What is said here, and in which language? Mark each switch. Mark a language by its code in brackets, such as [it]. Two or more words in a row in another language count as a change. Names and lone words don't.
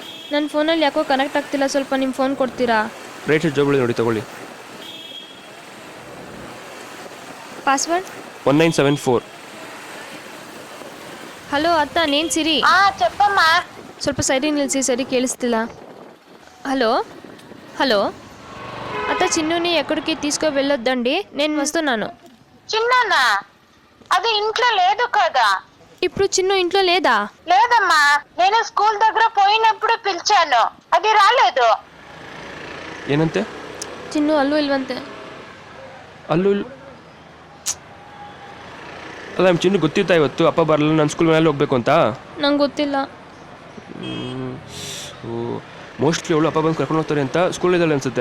[kn] ನನ್ನ ಫೋನಲ್ಲಿ ಯಾಕೋ ಕನೆಕ್ಟ್ ಆಗ್ತಿಲ್ಲ, ಸ್ವಲ್ಪ ನಿಮ್ಮ ಫೋನ್ ಕೊಡ್ತೀರಾ? ರೈಟ್ ಸೈಡ್ ಜೋಬಳಿ ನೋಡಿ, ತಗೊಳ್ಳಿ. ಪಾಸ್ವರ್ಡ್ 1974. [te] హలో అత్త, నేను సిరి? చెప్పಮ್ಮ. [kn] ಸ್ವಲ್ಪ ಸರಿ ನಿಲ್ಲಿಸಿ, ಸರಿ ಕೇಳಿಸ್ತಿಲ್ಲ. [te] హలో హలో అత్త, చిన్నుని ఎక్కడికి తీసుకు వెళ్ళొద్దండి, నేను వస్తున్నాను. చిన్ననా? అది ఇంట్లో లేదు కదా. ఇప్పుడు చిన్ను ఇంట్లో లేదా? లేదమ్మా, నేను స్కూల్ దగ్గర పోయినప్పుడు పిలిచాను, అది రాలేదు. [kn] ಏನಂತೆ? ಚಿನ್ನು ಅಲ್ಲೂ ಇಲ್ವಂತೆ. ಅಲ್ಲೂ ಅಲ್ಲ, ನಮ್ಮ ಚಿನ್ನು ಗೊತ್ತಿತ್ತಾ ಇವತ್ತು ಅಪ್ಪ ಬರಲ್ಲ, ನಾನು ಸ್ಕೂಲ್ ಮೇಲೆ ಹೋಗ್ಬೇಕು ಅಂತ? ನಂಗೆ ಗೊತ್ತಿಲ್ಲ. ಮೋಸ್ಟ್ಲಿ ಅವಳು ಅಪ್ಪ ಬಂದು ಕರ್ಕೊಂಡು ಹೋಗ್ತಾರೆ ಅಂತ ಸ್ಕೂಲ್ ಇದ್ದಾಳೆ ಅನ್ಸುತ್ತೆ.